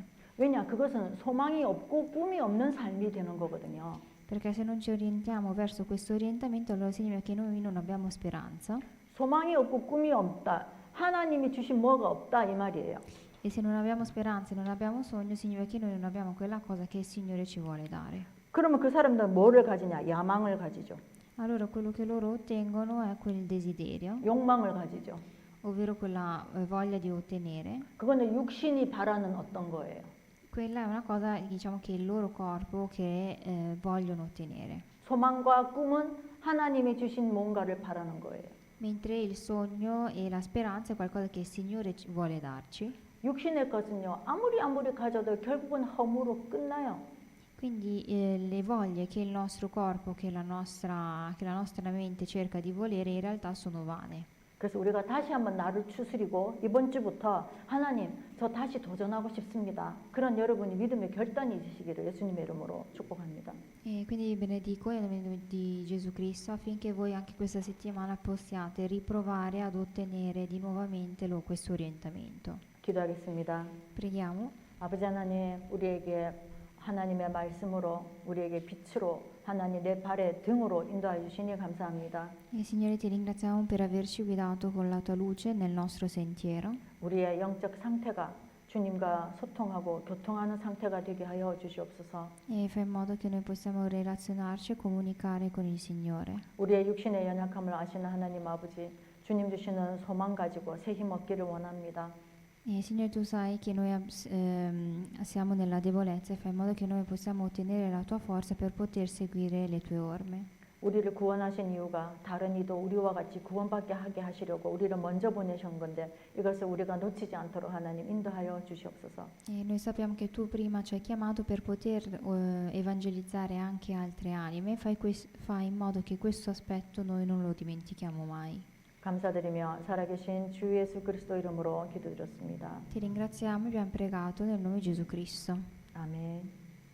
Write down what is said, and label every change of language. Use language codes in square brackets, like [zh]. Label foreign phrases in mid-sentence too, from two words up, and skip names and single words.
[ko] 왜냐? 그것은 소망이 없고 꿈이 없는 삶이 되는 거거든요. [it] Perché se non ci orientiamo verso questo orientamento, allora significa che noi non abbiamo speranza. [ko] 소망이 없고 꿈이 없다. 하나님이 주신 뭐가 없다 이 말이에요. [it] E se non abbiamo speranza e non abbiamo sogno, significa che noi non abbiamo quella cosa che il Signore ci vuole dare. [ko] 그러면 그 사람들은 뭐를 가지냐? 야망을 가지죠. [it] Allora quello che loro ottengono è quel desiderio, [ko] 욕망을 가지죠. [it] ovvero quella voglia di ottenere. [ko] 그거는 육신이 바라는 어떤 거예요. [it] Quella è una cosa, diciamo, che il loro corpo che vogliono ottenere. [ko] 소망과 꿈은 하나님이 주신 뭔가를 바라는 거예요. [it] Mentre il sogno e la speranza è qualcosa che il Signore vuole darci. [ko] 육신의 것은요. 아무리 가져도 결국은 허무로 끝나요. [it] Quindi le voglie che il nostro corpo, che la nostra mente cerca di volere in realtà sono vane. [ko] 그래서 우리가 다시 한번 나를 추스리고 이번 주부터 하나님 저 다시 도전하고 싶습니다. 그런 여러분이 믿음의 결단이 있으시기를 예수님의 이름으로 축복합니다. [it] E quindi vi benedico nel nome di Gesù Cristo affinché voi anche questa settimana possiate riprovare ad ottenere di nuovamente questo orientamento. [ko] 기도하겠습니다. [it] Preghiamo. [ko] 아버지 하나님 우리에게 하나님의 말씀으로 우리에게 빛으로 하나님 내 발의 등으로 인도하여 주시니 감사합니다. [it] E Signore ti ringraziamo per averci guidato con la tua luce nel nostro sentiero [ko] 우리의 영적 상태가 주님과 소통하고 교통하는 상태가 되게 하여 주시옵소서. [it] e fai in modo che noi possiamo relazionarci e comunicare con il Signore. [ko] 우리의 육신의 연약함을 아시는 하나님 아버지, 주님 주시는 소망 가지고 새 힘 얻기를 원합니다. [it] E Signore tu sai che noi siamo nella debolezza e fai in modo che noi possiamo ottenere la tua forza per poter seguire le tue orme. [ko] 우리를 구원하신 이유가 다른 이도 우리와 같이 구원받게 하게 하시려고 우리를 먼저 보내신 건데 이것을 우리가 놓치지 않도록 하나님 인도하여 주시옵소서. [it] E noi sappiamo che tu prima ci hai chiamato per poter evangelizzare anche altre anime, fai in modo che questo aspetto noi non lo dimentichiamo mai. [ko] 감사드리며 살아계신 주 예수 그리스도 이름으로 기도드렸습니다. [it] Ti ringraziamo e abbiamo pregato nel nome di Gesù Cristo. [ko] 아멘.